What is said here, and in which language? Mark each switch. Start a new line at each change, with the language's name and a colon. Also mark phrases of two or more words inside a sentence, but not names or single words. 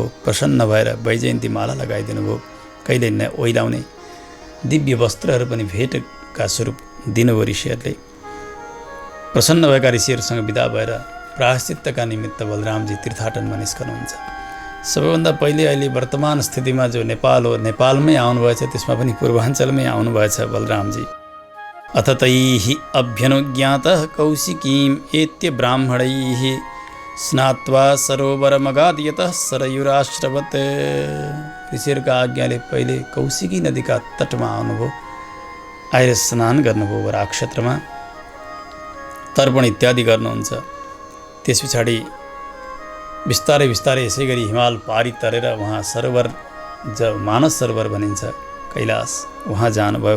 Nepali: प्रसन्न भएर वैजयन्ती माला लगाइदिनु भयो। कहिले ओइलाउने दिव्य वस्त्रहरू पनि भेटका स्वरूप दिनुभयो ऋषिहरूले। प्रसन्न भएका ऋषिहरूसँग विदा भएर प्रायश्चित्तका निमित्त बलरामजी तीर्थाटनमा निस्कनुहुन्छ। सबैभन्दा पहिले अहिले वर्तमान स्थितिमा जो नेपाल हो, नेपालमै आउनुभएछ, त्यसमा पनि पूर्वाञ्चलमै आउनुभएछ बलरामजी।
Sanskrit: अथ तैः अभ्यनुज्ञातः कौशिकीम् एत्य ब्राह्मणैः स्नात्वा सरोवरमगाद् यतः सरयुराश्रवत्।
Nepali: ऋषिहरूका आज्ञाले पहिले कौशिकी नदीका तटमा आउनुभयो। आएर स्नान गर्नुभयो वराक्षेत्रमा, तर्पण इत्यादि गर्नुहुन्छ। त्यस पछाडि बिस्तारै बिस्तारै यसै गरी हिमाल पारी तरेर उहाँ सरोवर, मानस सरोवर भनिन्छ कैलाश, उहाँ जानुभयो।